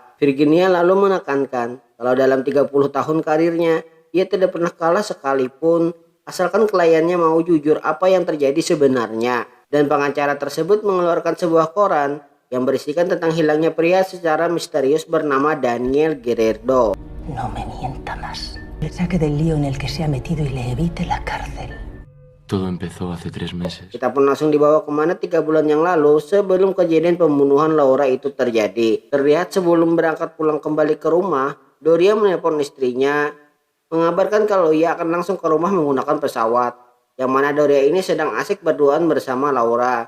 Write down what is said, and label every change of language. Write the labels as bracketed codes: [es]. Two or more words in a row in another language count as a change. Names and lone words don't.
[id] Virginia lalu menekankan kalau dalam 30 tahun karirnya, ia tidak pernah kalah sekalipun asalkan kliennya mau jujur apa yang terjadi sebenarnya. Dan pengacara tersebut mengeluarkan sebuah koran yang berisikan tentang hilangnya pria secara misterius bernama Daniel Gerardo. [es] No me mienta más. Le saque del lío en el que se ha metido y le evite la cárcel. Todo empezó hace 3 meses. [id] Kita pun langsung dibawa kemana 3 bulan yang lalu sebelum kejadian pembunuhan Laura itu terjadi. Terlihat sebelum berangkat pulang kembali ke rumah, Doria menelpon istrinya mengabarkan kalau ia akan langsung ke rumah menggunakan pesawat. Yang mana Doria ini sedang asik berduaan bersama Laura.